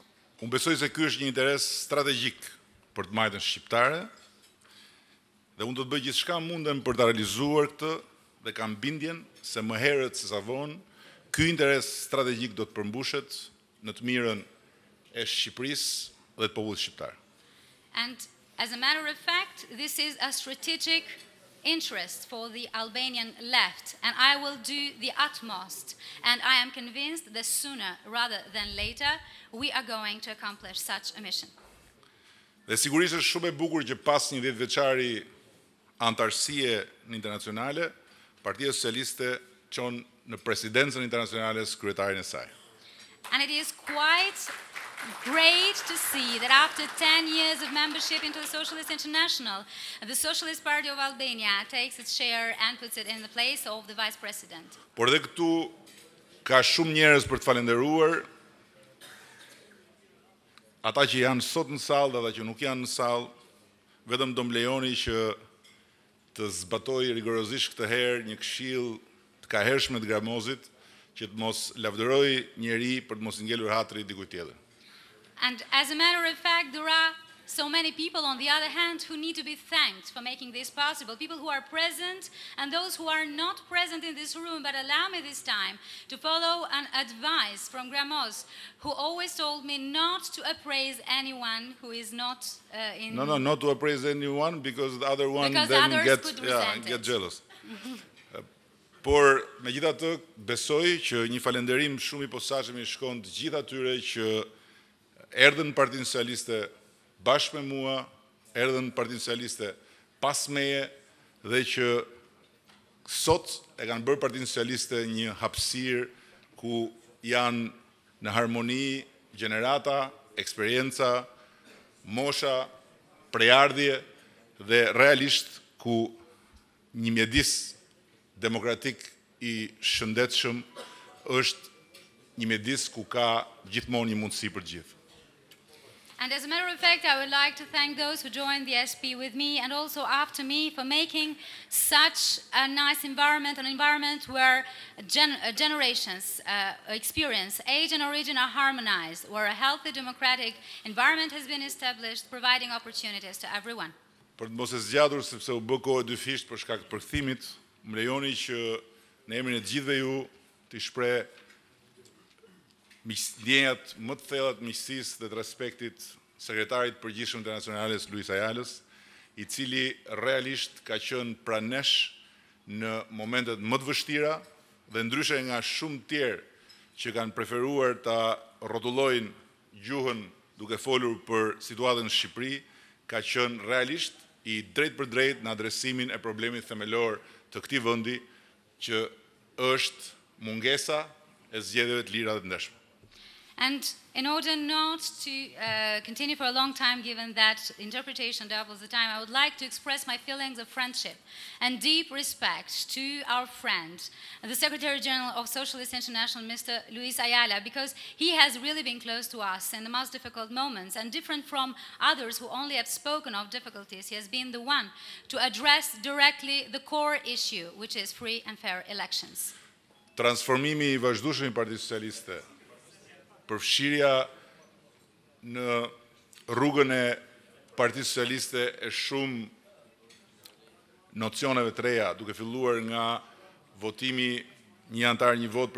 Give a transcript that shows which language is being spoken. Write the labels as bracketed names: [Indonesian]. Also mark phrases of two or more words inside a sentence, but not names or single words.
[Albanian] Unë besoj se ky është një interes strategjik për të majtën shqiptare, dhe unë do të bëj gjithçka mundem për ta realizuar këtë dhe kam bindjen se më herët se sa vonë ky interes strategjik do të përmbushet në të mirën e Shqipërisë dhe të popullit shqiptar. [English] And as a matter of fact, this is a strategic interest for the Albanian left, and I will do the utmost, and I am convinced that sooner rather than later we are going to accomplish such a mission. [Albanian] Dhe sigurisht është shumë e bukur që pas një 10 vjeçari antarësie në internacionale, Partia Socialiste çon në presidencën internacionale kryetarin e saj. [English] And it is quite great to see that after 10 years of membership into the Socialist International, the Socialist Party of Albania takes its share and puts it in the place of the Vice President. [Albanian] Por edhe këtu ka shumë njerëz për të falendëruar, ata që janë sot në sallë dhe ata që nuk janë në sallë, vetëm do më lejoni që të zbatoj rigorozisht këtë herë një këshill të kahershme të Gramozit, që të mos lavdëroj njeri për të mos ngelur hatri dikujt tjetër. [English] And as a matter of fact, there are so many people, on the other hand, who need to be thanked for making this possible. People who are present and those who are not present in this room, but allow me this time to follow an advice from Gramoz, who always told me not to appraise anyone who is not in... No, not to appraise anyone, because the other one because then get jealous. [Albanian] Por, megjithatë, besoj që një falënderim shumë i posaçëm i shkon të gjithë atyre që erdhën në Partinë Socialiste bashkë me mua, erdhën në Partinë Socialiste pas meje dhe që sot e kanë bërë Partinë Socialiste një hapësirë ku janë në harmoni gjenerata, eksperjenca, mosha, prejardhje dhe realisht ku një mjedis demokratik i shëndetshëm është një mjedis ku ka gjithmonë një mundësi për gjithë. [English] And as a matter of fact, I would like to thank those who joined the SP with me and also after me for making such a nice environment, an environment where generations experience, age and origin are harmonized, where a healthy democratic environment has been established, providing opportunities to everyone. [Albanian] Për të mos e zgjatur sepse u bë kohë dyfisht për shkak të përkthimit, më lejoni që në emrin e të gjithëve ju të shpreh ndjenjat më të thella të miqësisë dhe të respektit sekretarit përgjithshëm të Internacionales Ajalës, i cili realisht ka qenë pranë nesh në momentet më të vështira dhe ndryshe nga shumë tjerë që kanë preferuar ta rrotullojnë gjuhën duke folur për situatën në Shqipëri, ka qenë realisht i drejt për drejt në adresimin e problemit themelor të këtij vendi, që është mungesa e zgjedhjeve të lira dhe të ndeshme. [English] And in order not to continue for a long time, given that interpretation doubles the time, I would like to express my feelings of friendship and deep respect to our friend, the Secretary General of Socialist International, Mr. Luis Ajala, because he has really been close to us in the most difficult moments, and different from others who only have spoken of difficulties, he has been the one to address directly the core issue, which is free and fair elections. [Albanian] Transformimi i vazhdueshëm i Partisë Socialiste, përfshirja në rrugën e Partisë Socialiste e shumë nocioneve të reja, duke filluar nga votimi një antar një vot për